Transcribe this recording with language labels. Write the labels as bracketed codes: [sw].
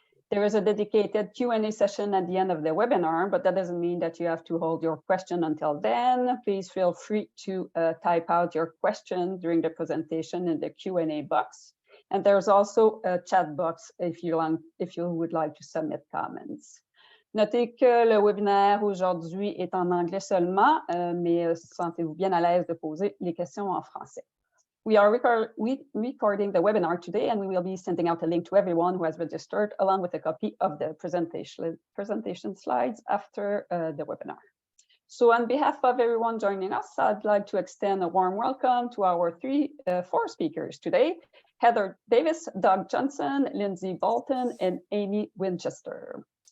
[en] There is a dedicated Q&A session at the end of the webinar, but that doesn't mean that you have to hold your question until then. Please feel free to type out your question during the presentation in the Q&A box. And there's also a chat box if you would like to submit comments. [fr] Notez que le webinaire aujourd'hui est en anglais seulement, mais sentez-vous bien à l'aise de poser les questions en français. [en] We are recording the webinar today, and we will be sending out a link to everyone who has registered, along with a copy of the presentation slides after the webinar. So on behalf of everyone joining us, I'd like to extend a warm welcome to our 4 speakers today: Heather Davies, Doug Johnson, Lindsay Bolton, and Amy Winchester.